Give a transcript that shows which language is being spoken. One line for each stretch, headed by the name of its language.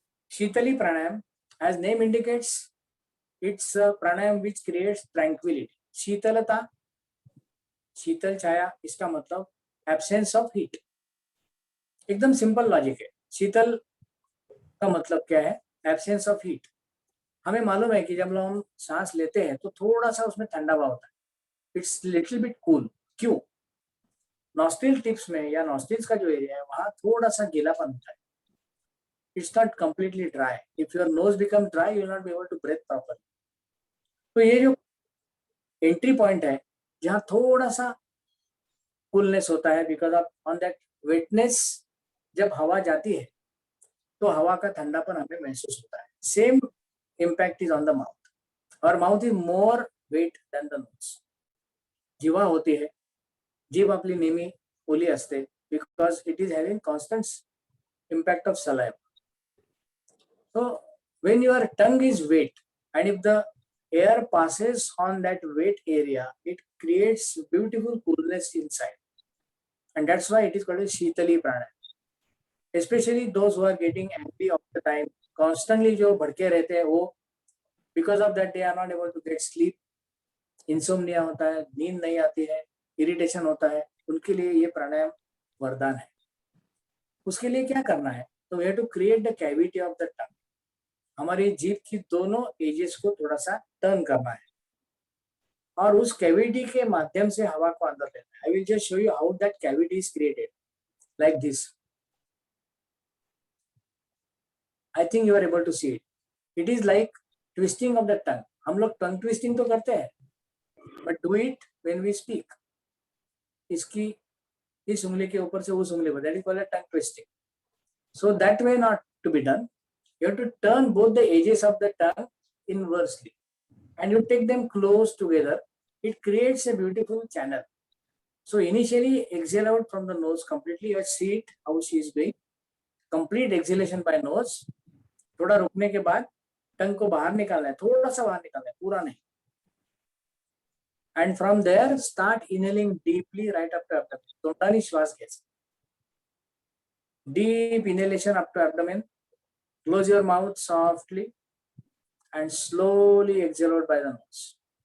English: Shitali pranayam, as name indicates, it's a pranayam which creates tranquility.
Hindi: शीतलता, शीतल छाया, इसका मतलब
English: absence of heat.
Hindi: एकदम simple logic है. शीतल का मतलब क्या है?
English: Absence of heat.
Hindi: हमें मालूम है कि जब हम सांस लेते हैं तो थोड़ा सा उसमें ठंडा हुआ होता है.
English: It's little bit cool.
Hindi: क्यों? नॉस्ट्रिल टिप्स में या नॉस्ट्रिल्स का जो एरिया है वहां थोड़ा सा गीलापन होता है.
English: It's not completely dry. If your nose become dry, you will not be able to breathe properly.
Hindi: तो ये जो एंट्री पॉइंट है जहाँ थोड़ा सा कूलनेस होता है,
English: because of on that wetness,
Hindi: जब हवा जाती है तो हवा का ठंडापन हमें महसूस होता है.
English: Same impact is on the mouth. Our mouth is more weight than the nose.
Marathi: जिव्हा होती है, जीभ आपली नेहमी ओली असते
English: Because it is having constant impact of saliva. So when your tongue is wet and if the air passes on that wet area, it creates beautiful coolness inside, and that's why it is called as Shitali Pranayama. Especially those who are getting angry all the time, constantly
Hindi: जो भड़के रहते हैं वो,
English: because of that they are not able to get sleep,
Hindi: insomnia होता है, नींद नहीं आती है, इरिटेशन होता है, उनके लिए ये प्राणायाम वरदान है. उसके लिए क्या करना है? तो
English: We have to create the cavity of the tongue.
Hindi: हमारी जीभ की दोनों एजेस को थोड़ा सा टर्न करना है और उस कैविटी के माध्यम से हवा को अंदर लेना है.
English: I will just show you how that cavity is created like this. I think you are able to see it. It is like twisting of the tongue.
Hindi: हम लोग टंग ट्विस्टिंग तो करते हैं,
English: But do it when we speak.
Hindi: इसकी इस उंगली के ऊपर से उस उंगली पर,
English: That is called tongue twisting. So that way not to be done. You have to turn both the edges of the tongue inversely and you take them close together. It creates a beautiful channel. So initially exhale out from the nose completely. You see it how she is doing. Complete exhalation by nose.
Hindi: थोड़ा रुकने के बाद टंग को बाहर निकालना है, थोड़ा सा बाहर निकालना है, पूरा नहीं.
English: And from there start inhaling deeply right up to abdomen.
Marathi: तोंडानी श्वास घ्यायचा.
English: Deep inhalation up to abdomen. Close your mouth softly and slowly exhale out by the nose.